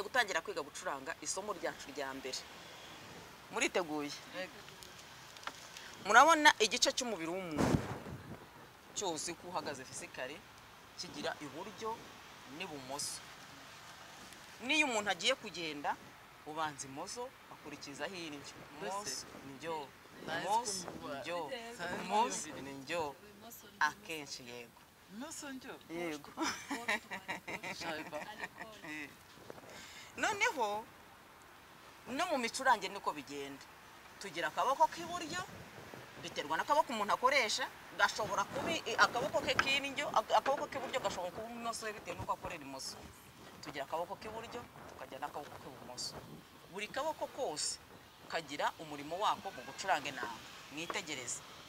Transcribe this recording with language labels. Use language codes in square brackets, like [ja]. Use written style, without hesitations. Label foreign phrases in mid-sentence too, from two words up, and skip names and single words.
[rw] gutangira kwiga gucuranga isomo ryacu rya mbere muriteguye murabona igice cy'umubiri w'umuntu cyose ko uhagaze fisikare kigira iburyo n'ibumoso niyo umuntu agiye kugenda ubanza imoso akurikizaho indyo moso njyo moso njyo moso njyo akenshi yego moso njyo yego shaiba noneho no mu micurange niko bigenda tugira akaboko k'iburyo biterwa n'akaboko umuntu akoresha gashobora kubi akaboko ke k'indyo akaboko k'iburyo gashobora kuba imoso bitewe n'uko akorera imoso tugira akaboko k'iburyo tukagira n'akaboko k'ibumoso buri kaboko kose kagira umurimo wako mu gucuranga inanga mwitegereze